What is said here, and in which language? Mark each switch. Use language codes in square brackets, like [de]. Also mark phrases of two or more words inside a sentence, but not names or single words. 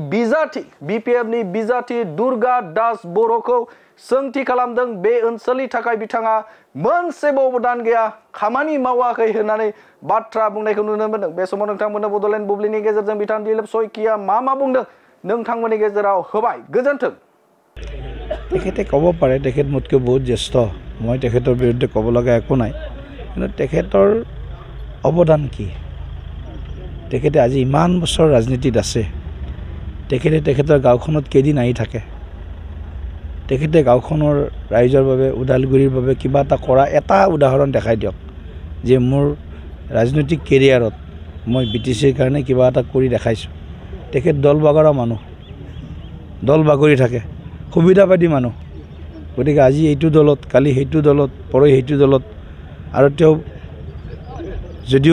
[brx] नि बिजाथि दुर्गा दास बर'खौ सोंथि खालामदों बे ओनसोलनि थाखाय बिथाङा मोनसेबो अबदान गैया खामानि मावाखै होननानै बाथ्रा बुंनायखौ नुनो मोनदों बे समाव नोंथांमोननो बड'लेण्ड बुब्लिनि गेजेरजों बिथां दिलीप सयकिया मा बुंदों नोंथांमोननि गेजेराव होबाय गोजोन्थों [as] তেখেতে ক'ব পাৰে তেখেত মোতকৈ বহুত জ্যেষ্ঠ মই তেখেতৰ বিৰুদ্ধে ক'ব লগা একো নাই কিন্তু তেখেতৰ অৱদান কি তেখেতে আজি ইমান বছৰ ৰাজনীতিত আছে তেখেতৰ গাঁওখনত কেইদিন আহি থাকে তেখেতে গাঁওখনৰ ৰাইজৰ বাবে উদালগুৰিৰ বাবে কিবা এটা কৰা এটা উদাহৰণ দেখাই দিয়ক যে মোৰ ৰাজনৈতিক কেৰিয়াৰত মই বিটিচিৰ কাৰণে কিবা এটা কৰি দেখাইছোঁ তেখেত দল বাগৰি থাকে সুবিধাবাদী মানুহ গতিকে আজি এইটো দলত কালি সেইটো দলত পৰহি সেইটো দলত আৰু তেওঁ যদিও